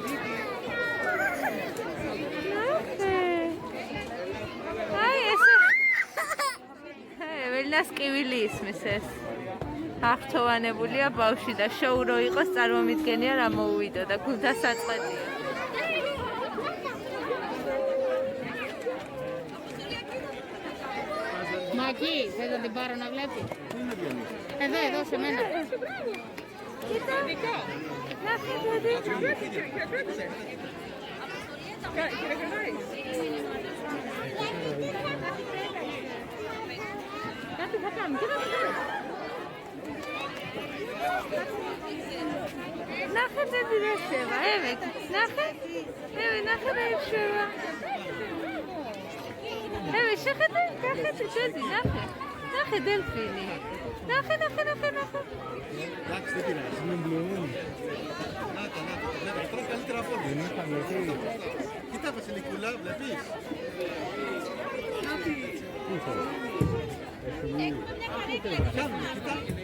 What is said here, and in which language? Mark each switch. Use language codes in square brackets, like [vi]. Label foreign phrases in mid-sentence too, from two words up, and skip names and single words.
[ka] აი ესე. ველნას კივილი ისმის ეს. აღთოვანებულია ბავშვი და შოუ რო იყოს წარმომიდგენია რა მოუვიდო და გულდა საწყვეტია. [el] Μαγί, δεν θα την πάρω να βλέπει. Εδώ, σε μένα. Κοίτα. Να κάτι θα κάνουμε, κοίτα. [ka] ნახე დედი რა შევა, ევე, ნახე რა შევა. ევე, შეხედე, გახედე დედი, ნახე დელფინი. ნახე. [el] Εντάξει, δεν πειράζει, είναι μπλούνι. Να, τώρα καλύτερα από όλους. Κοίτα, Βασιλικούλα, βλέπεις. Πιάνουμε, κοίτα.